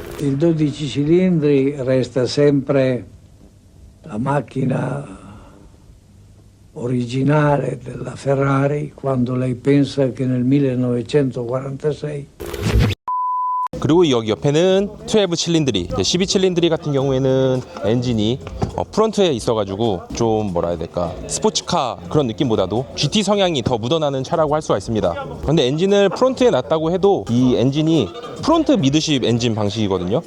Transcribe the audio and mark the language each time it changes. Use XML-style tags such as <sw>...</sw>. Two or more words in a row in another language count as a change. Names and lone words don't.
<it>Il 12 cilindri resta sempre la macchina originale della Ferrari quando lei pensa che nel 1946</it> <ko>그리고 여기 옆에는 12 칠린드리, 12 칠린드리 같은 경우에는 엔진이 프론트에 있어가지고 좀 뭐라 해야 될까, 스포츠카 그런 느낌보다도 GT 성향이 더 묻어나는 차라고 할 수가 있습니다. 근데 엔진을 프론트에 놨다고 해도 이 엔진이 프론트 미드십 엔진 방식이거든요.</ko>